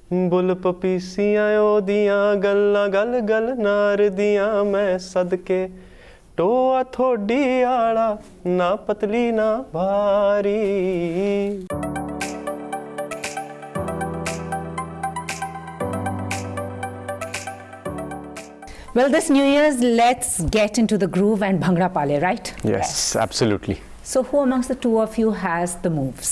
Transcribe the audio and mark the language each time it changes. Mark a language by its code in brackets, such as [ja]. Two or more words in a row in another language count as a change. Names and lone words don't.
[pa] ਬੁਲ ਪਪੀਸੀਆਂ ਓਦੀਆਂ ਗੱਲਾਂ ਗਲ ਗਲ ਨਾਰ ਦੀਆਂ ਮੈਂ ਸਦਕੇ ਟੋਆ ਥੋੜ੍ਹੀ ਆਲਾ ਨਾ ਪਤਲੀ ਨਾ ਭਾਰੀ. [en] Well, this New Year's, let's get into the groove and [pa] ਭੰਗੜਾ ਪਾਲੇ, [en] right? Yes, absolutely. So who amongst the two of you has the moves?